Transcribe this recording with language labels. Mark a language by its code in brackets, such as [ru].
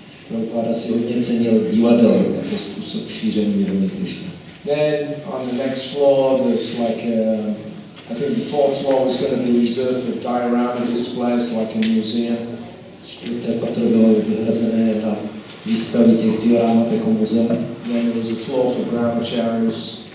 [cs] Prabhupada si hodně cenil divadel jako způsob šíření vědomí Krishna. [en] Then on the next floor there's like I think the fourth floor was going to be reserved for diorama displays like a museum. [cs] Čtvrté patro bylo vyhrazené na výstavy těch dioramat jako muzeum. [en] Then there was a floor for brahmacharis.